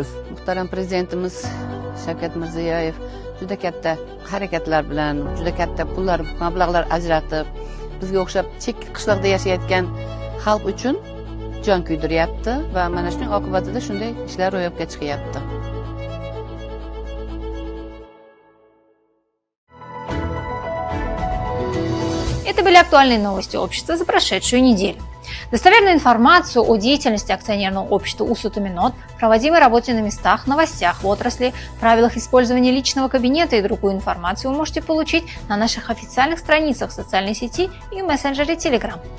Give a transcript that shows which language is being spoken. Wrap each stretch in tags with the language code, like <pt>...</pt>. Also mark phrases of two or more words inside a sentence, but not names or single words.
<uz>Muhtaram prezidentimiz Shavkat Mirziyoyev juda katta harakatlar bilan, juda katta pullar, mablag'lar ajratib, bizga o'xshab chekka qishloqda yashayotgan xalq uchun jon kuydiryapti va mana shuning oqibatida shunday ishlar ro'yobga chiqyapti.</uz> <ru>Это были актуальные новости общества за прошедшую неделю. Достоверную информацию о деятельности акционерного общества УСУ-Томинот, проводимой работе на местах, новостях в отрасли, правилах использования личного кабинета и другую информацию вы можете получить на наших официальных страницах в социальной сети и в мессенджере Telegram.</ru>